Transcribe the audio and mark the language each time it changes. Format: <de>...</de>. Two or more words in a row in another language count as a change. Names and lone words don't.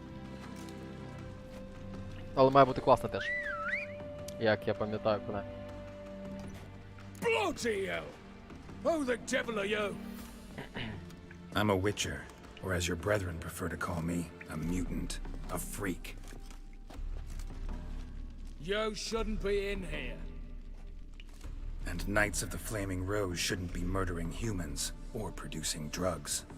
<uk>Але має бути класно теж. Як я пам'ятаю про неї.</uk> <en>Bloody hell! Who the devil are you? I'm a witcher, or as your brethren prefer to call me, a mutant, a freak. You shouldn't be in here. And Knights of the Flaming Rose shouldn't be murdering humans or producing drugs.</en>